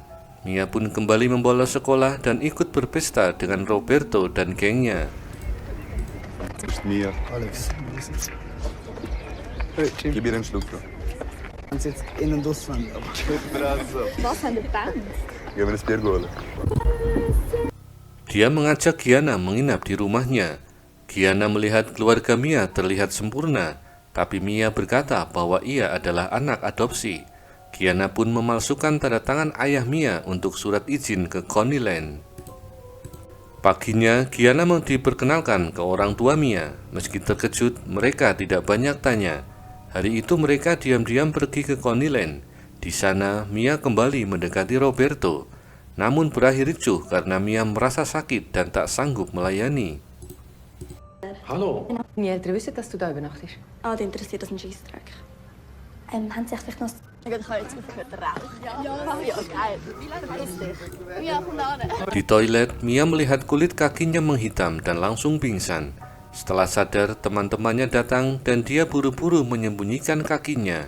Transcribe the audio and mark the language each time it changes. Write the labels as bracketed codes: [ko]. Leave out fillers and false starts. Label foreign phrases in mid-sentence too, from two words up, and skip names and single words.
[id] Mia pun kembali membolos sekolah dan ikut berpesta dengan Roberto dan gengnya. [de] Das ist Mia. Alex, Gib ihr einen Schluck, Bro. kannst jetzt in- und auswendig, aber Was haben die gedacht? Gehen wir das Bier holen. [id] Dia mengajak Gianna menginap di rumahnya. Gianna melihat keluarga Mia terlihat sempurna, tapi Mia berkata bahwa ia adalah anak adopsi. Gianna pun memalsukan tanda tangan ayah Mia untuk surat izin ke Coneyland. Paginya, Gianna mau diperkenalkan ke orang tua Mia. Meski terkejut, mereka tidak banyak tanya. Hari itu mereka diam-diam pergi ke Coneyland. Di sana, Mia kembali mendekati Roberto. Namun berakhir ricuh karena Mia merasa sakit dan tak sanggup melayani. [de] Hallo. Meine Eltern wissen, dass du da übernachtest. Ah, die interessiert das ein Scheissdreck. Haben Sie sich vielleicht noch... Ich habe jetzt aufgehört zu rauchen. Ja, geil. Wie lange ist das? Ja, komm da. [id] Di toilet, Mia melihat kulit kakinya menghitam dan langsung pingsan. Setelah sadar, teman-temannya datang dan dia buru-buru menyembunyikan kakinya.